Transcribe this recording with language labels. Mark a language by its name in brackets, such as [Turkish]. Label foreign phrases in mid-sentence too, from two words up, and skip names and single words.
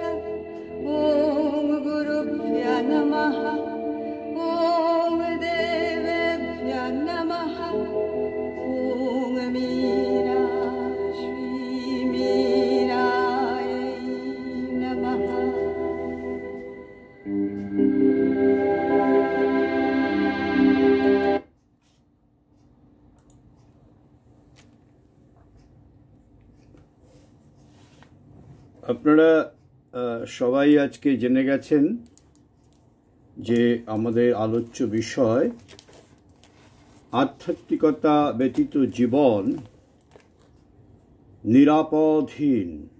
[Sanskrit] ॐ गुरुभ्यो नमः ॐ देवेभ्यो नमः ॐ मीरा श्री मीरायै नमः। [Bangla] আপনারা সবাই আজকে জেনে গেছেন যে আমাদের আলোচ্য বিষয় আধ্যাত্মিকতা ব্যতীত জীবন নিরাপদহীন।